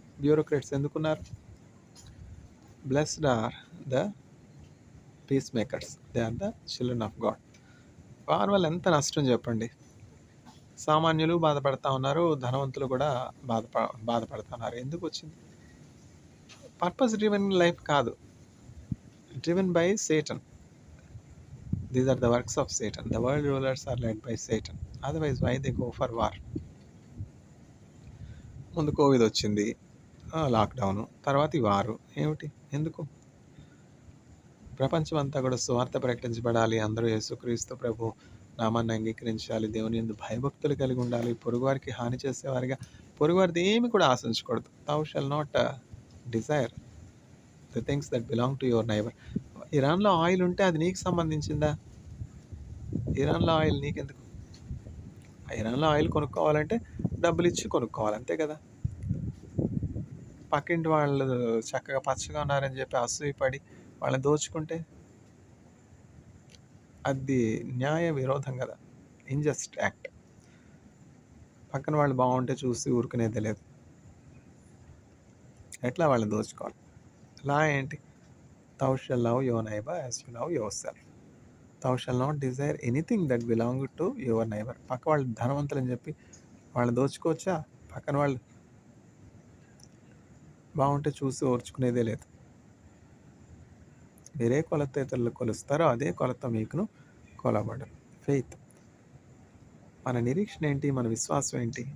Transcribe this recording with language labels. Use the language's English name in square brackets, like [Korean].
[English] bureaucrats [Telugu] ఎందుకున్నారు? [English] Blessed are the peace makers, they are the children of God. [Telugu] War వల్ల ఎంత నష్టం చెప్పండి. సామాన్యులు బాధపడతా ఉన్నారు, ధనవంతులు కూడా బాధపడుతున్నారు. ఎందుకు వచ్చింది? [English] purpose driven life [Telugu] కాదు, [English] Driven by Satan. These are the works of Satan. The world rulers are led by Satan. Otherwise, why they go for war? [Telugu] ముందు కోవిడ్ వచ్చింది, లాక్డౌను, తర్వాత ఈ వారు. ఏమిటి? ఎందుకు? ప్రపంచం అంతా కూడా సువార్త ప్రకటించబడాలి. అందరూ యేసుక్రీస్తు ప్రభు నామాన్ని అంగీకరించాలి. దేవుని యందు భయభక్తులు కలిగి ఉండాలి. పొరుగువారికి హాని చేసేవారిగా, పొరుగువారిది ఏమి కూడా ఆశించకూడదు. [English] Thou shall not desire the things that belong to your neighbor. [Telugu] ఇరాన్లో ఆయిల్ ఉంటే అది నీకు సంబంధించిందా? ఇరాన్లో ఆయిల్ నీకెందుకు? ఇరాన్లో ఆయిల్ కొనుక్కోవాలంటే డబ్బులు ఇచ్చి కొనుక్కోవాలి, అంతే కదా. పక్కింటి వాళ్ళు చక్కగా పచ్చగా ఉన్నారని చెప్పి అసూయపడి వాళ్ళని దోచుకుంటే అది న్యాయ విరోధం కదా, [English] Injust act. [Telugu] పక్కన వాళ్ళు బాగుంటే చూసి ఊరుకునేదే లేదు. ఎట్లా వాళ్ళని దోచుకోవాలి? లా ఏంటి? [English] Thou shall love your neighbor as you love yourself. Thou shall not desire anything that belong to your neighbor. [Telugu] పక్క వాళ్ళు ధనవంతులని చెప్పి వాళ్ళని దోచుకోవచ్చా? పక్కన వాళ్ళు బాగుంటే చూసి ఓర్చుకునేదే లేదు. మీరే కొలత ఇతరులు కొలుస్తారో అదే కొలత మీకును కొలబడదు. ఫెయిత్. మన నిరీక్షణ ఏంటి? మన విశ్వాసం ఏంటి?